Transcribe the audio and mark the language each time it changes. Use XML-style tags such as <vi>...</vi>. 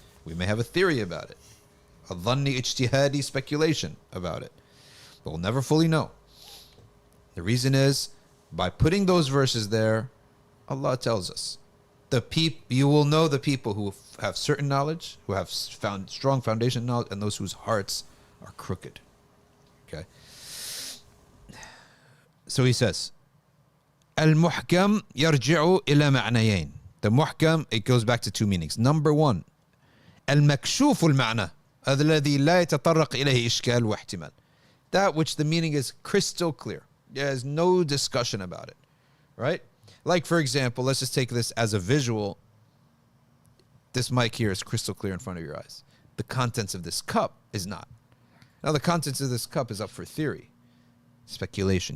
<en>We may have a theory about it, a dhanni ijtihadi speculation about it, but we'll never fully know. The reason is, by putting those verses there, Allah tells us, you will know the people who have certain knowledge, who have found strong foundation knowledge, and those whose hearts are crooked. Okay. So he says,</en> <ar>المحكم يرجع إلى معنيين.</ar> <en>The muhkam, it goes back to two meanings. Number one,</en> <ar>المكشوف المعنى الذي لا يتطرق إليه إشكال واحتمال.</ar> <en>That which the meaning is crystal clear. There's no discussion about it. Right? Like, for example, let's just take this as a visual. This mic here is crystal clear in front of your eyes. The contents of this cup is not. Now, the contents of this cup is up for theory, speculation.</en>